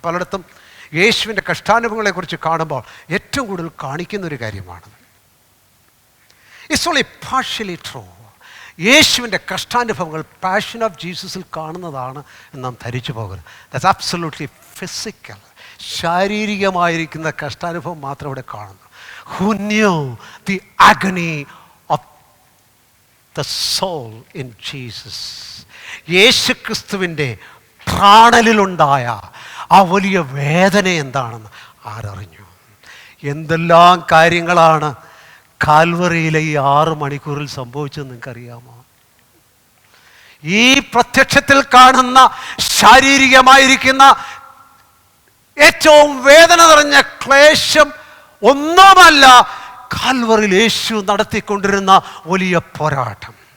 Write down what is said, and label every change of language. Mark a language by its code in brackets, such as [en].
[ml] പലയിടത്തും യേശുവിൻ്റെ കഷ്ടാനുഭവങ്ങളെക്കുറിച്ച് കാണുമ്പോൾ ഏറ്റവും കൂടുതൽ കാണിക്കുന്നൊരു കാര്യമാണ്. [en] It's only partially true. [ml] യേശുവിൻ്റെ കഷ്ടാനുഭവങ്ങൾ പാഷൻ ഓഫ് ജീസസിൽ കാണുന്നതാണ് എന്ന് നാം ധരിച്ചു പോകരുത്. [en] that's absolutely physical, [ml] ശാരീരികമായിരിക്കുന്ന കഷ്ടാനുഭവം മാത്രം ഇവിടെ കാണുന്നു. [en] Who knew the agony of the soul in Jesus? [ml] യേശുക്രിസ്തുവിൻ്റെ പ്രാണനിലുണ്ടായ ആ വലിയ വേദന എന്താണെന്ന് ആരറിഞ്ഞു? എന്തെല്ലാം കാര്യങ്ങളാണ് കാൽവറിയിലെ ഈ 6 മണിക്കൂറിൽ സംഭവിച്ചതെന്ന് നിങ്ങൾക്കറിയാമോ? ഈ പ്രത്യക്ഷത്തിൽ കാണുന്ന ശാരീരികമായിരിക്കുന്ന ഏറ്റവും വേദന നിറഞ്ഞ ക്ലേശം ഒന്നുമല്ല കാൽവറിയിൽ യേശു നടത്തിക്കൊണ്ടിരുന്ന വലിയ പോരാട്ടം.